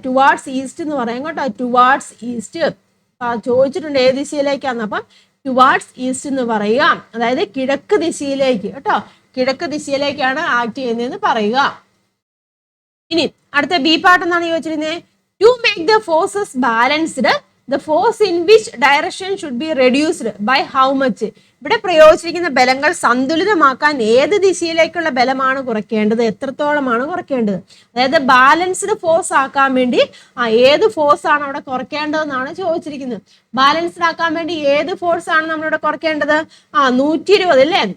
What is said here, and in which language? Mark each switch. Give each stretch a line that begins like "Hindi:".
Malayalam: Towards east എന്ന് പറയാം കേട്ടോ, ടുവാർഡ്സ് ഈസ്റ്റ്. ചോദിച്ചിട്ടുണ്ട് ഏത് ദിശയിലേക്കാന്ന്. അപ്പം ടുവാർഡ്സ് ഈസ്റ്റ് എന്ന് പറയുക, അതായത് കിഴക്ക് ദിശയിലേക്ക് കേട്ടോ, കിഴക്ക് ദിശയിലേക്കാണ് ആക്ട് ചെയ്യുന്നതെന്ന് പറയുക. ഇനി അടുത്ത ബി പാർട്ട് എന്നാണ് ചോദിച്ചിരുന്നത്.
English: To make the forces balanced, the force in which direction should be reduced by how much?
Malayalam: ഇവിടെ പ്രയോഗിച്ചിരിക്കുന്ന ബലങ്ങൾ സന്തുലിതമാക്കാൻ ഏത് ദിശയിലേക്കുള്ള ബലമാണ് കുറയ്ക്കേണ്ടത്, എത്രത്തോളമാണ് കുറയ്ക്കേണ്ടത്? അതായത് ബാലൻസ്ഡ് ഫോഴ്സ് ആക്കാൻ വേണ്ടി ഏത് ഫോഴ്സ് ആണ് അവിടെ കുറയ്ക്കേണ്ടതെന്നാണ് ചോദിച്ചിരിക്കുന്നത്. ബാലൻസ്ഡ് ആക്കാൻ വേണ്ടി ഏത് ഫോഴ്സ് ആണ് നമ്മളിവിടെ കുറയ്ക്കേണ്ടത്? 120 അല്ലേ.